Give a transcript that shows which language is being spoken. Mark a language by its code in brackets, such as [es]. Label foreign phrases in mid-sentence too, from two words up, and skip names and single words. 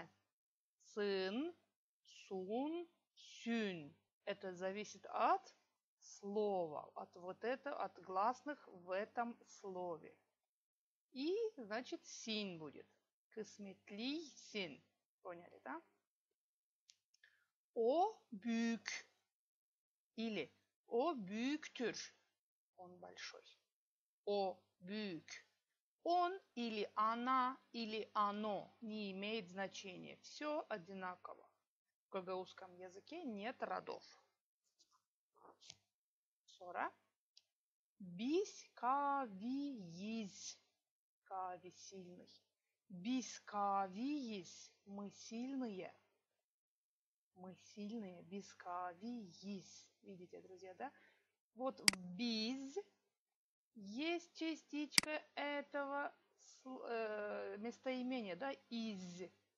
[gag] Сын, сун, сюн. [ru] Это зависит от слова, от гласных в этом слове. И, значит, «син» будет. [gag] Кысметли син. [ru] Поняли, да? [gag] O büyük или o büyüktür. [ru] Он большой. [gag] O büyük. [ru] Он или она или оно не имеет значения. Все одинаково. В гагаузском языке нет родов. [gag] Sonra. Biz kaviyiz. Кави сильный. Biz kaviyiz. [ru] Мы сильные. Мы сильные. [gag] Biz kaviyiz. [ru] Видите, друзья, да? Вот в biz есть частичка этого местоимения, да, из.